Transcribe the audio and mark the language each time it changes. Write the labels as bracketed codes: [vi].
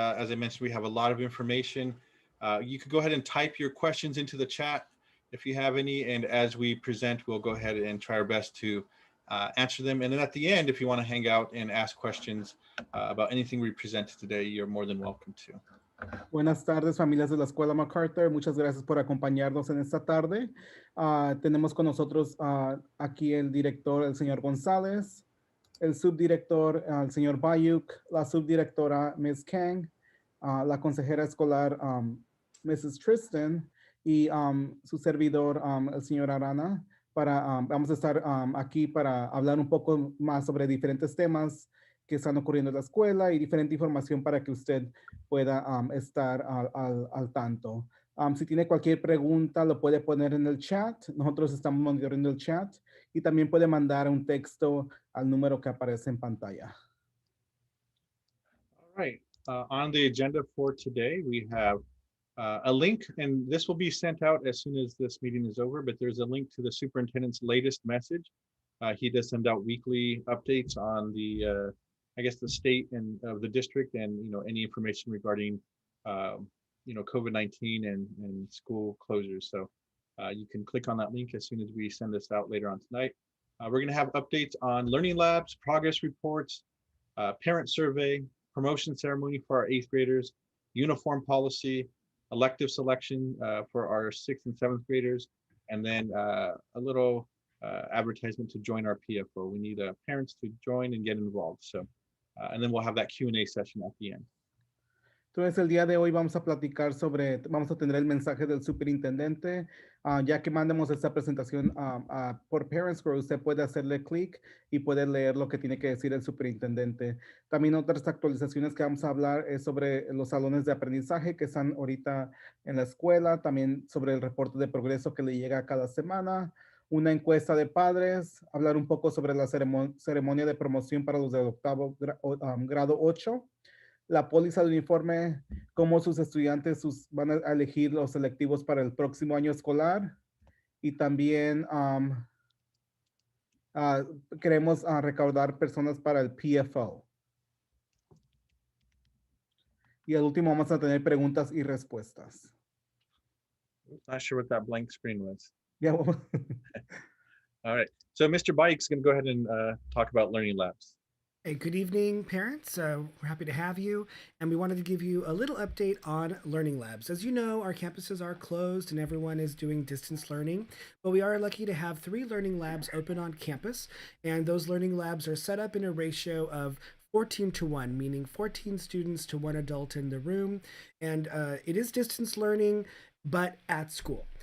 [en] As I mentioned, we have a lot of information. You could go ahead and type your questions into the chat if you have any. And as we present, we'll go ahead and try our best to answer them. And then at the end, if you want to hang out and ask questions about anything we presented today, you're more than welcome to. [es] Buenas tardes, familias de la Escuela MacArthur. Muchas gracias por acompañarnos en esta tarde. Tenemos con nosotros aquí el director, el señor González, el subdirector, el señor Bayuk, la subdirectora, Ms. Kang, la consejera escolar, Mrs. Tristan, y su servidor, el señor Arana. Vamos a estar aquí para hablar un poco más sobre diferentes temas que están ocurriendo en la escuela y diferente información para que usted pueda estar al tanto. Si tiene cualquier pregunta, lo puede poner en el chat. Nosotros estamos monitoreando el chat y también puede mandar un texto al número que aparece en pantalla. [en] All right. On the agenda for today, we have a link, and this will be sent out as soon as this meeting is over, but there's a link to the superintendent's latest message. He does send out weekly updates on the I guess the state and of the district, and any information regarding COVID-19 and school closures. So you can click on that link as soon as we send this out later on tonight. We're going to have updates on learning labs, progress reports, parent survey, promotion ceremony for our 8th graders, uniform policy, elective selection for our 6th and 7th graders, and then a little advertisement to join our PFO. We need parents to join and get involved. So, and then we'll have that Q&A session at the end. [es] Entonces, el día de hoy vamos a platicar vamos a tener el mensaje del superintendente. Ya que mandemos esta presentación por Parents Group, usted puede hacerle clic y puede leer lo que tiene que decir el superintendente. También otras actualizaciones que vamos a hablar es sobre los salones de aprendizaje que están ahorita en la escuela, también sobre el reporte de progreso que le llega cada semana, una encuesta de padres, hablar un poco sobre la ceremonia de promoción para los de octavo grado 8, la póliza de uniforme, cómo sus estudiantes van a elegir los selectivos para el próximo año escolar, y también queremos recaudar personas para el PFO. Y al último vamos a tener preguntas y respuestas. [en] Not sure what that blank screen was. Yeah. All right. So Mr. Bike's going to go ahead and talk about learning labs. Hey, good evening, parents. We're happy to have you, and we wanted to give you a little update on learning labs. As you know, our campuses are closed and everyone is doing distance learning, but we are lucky to have 3 learning labs open on campus, and those learning labs are set up in a ratio of 14-to-1, meaning 14 students to 1 adult in the room, and it is distance learning, but at school.